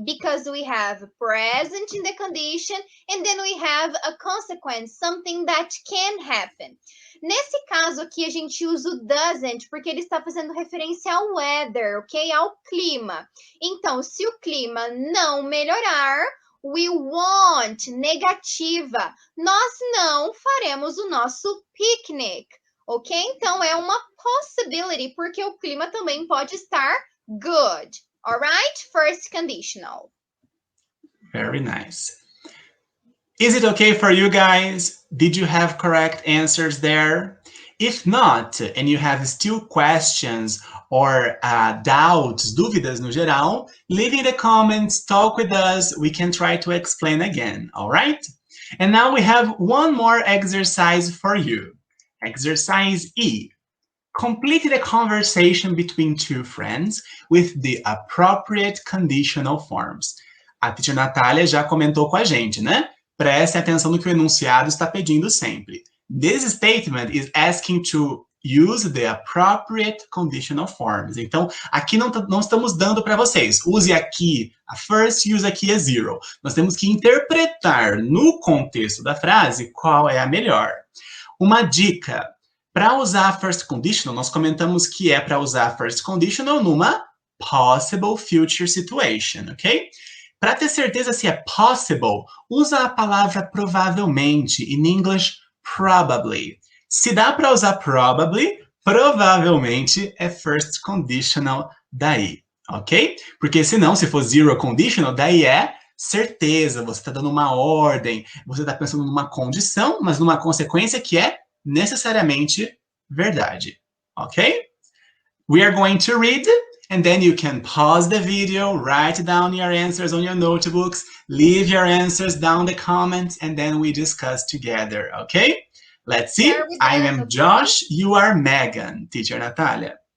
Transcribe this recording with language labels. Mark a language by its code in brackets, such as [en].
[en] Because we have present in the condition, and then we have a consequence, something that can happen. [pt] Nesse caso aqui, a gente usa o doesn't, porque ele está fazendo referência ao weather, ok? Ao clima. Então, se o clima não melhorar, [en] we won't, [pt] negativa, nós não faremos o nosso picnic, ok? Então, é uma possibility, porque o clima também pode estar good, alright? [en] First conditional. Very nice. Is it okay for you guys? Did you have correct answers there? If not, and you have still questions or doubts, [pt] dúvidas no geral, [en] leave in the comments, talk with us, we can try to explain again, all right? And now we have one more exercise for you. Exercise E. Complete the conversation between two friends with the appropriate conditional forms. [pt] A teacher Natália já comentou com a gente, né? Preste atenção no que o enunciado está pedindo sempre. [en] This statement is asking to use the appropriate conditional forms. [pt] Então, aqui não estamos dando para vocês. Use aqui a first, use aqui a zero. Nós temos que interpretar no contexto da frase qual é a melhor. Uma dica. Para usar first conditional, nós comentamos que é para usar first conditional numa [en] possible future situation, [pt] ok? Para ter certeza se é possible, usa a palavra provavelmente, [en] in English, probably. [pt] Se dá para usar probably, provavelmente é first conditional daí, ok? Porque senão, se for zero conditional, daí é certeza, você está dando uma ordem, você está pensando numa condição, mas numa consequência que é necessariamente verdade, ok? [en] We are going to read, and then you can pause the video, write down your answers on your notebooks, leave your answers down the comments, and then we discuss together, okay? Let's see. I am Josh, you are Megan, teacher Natalia.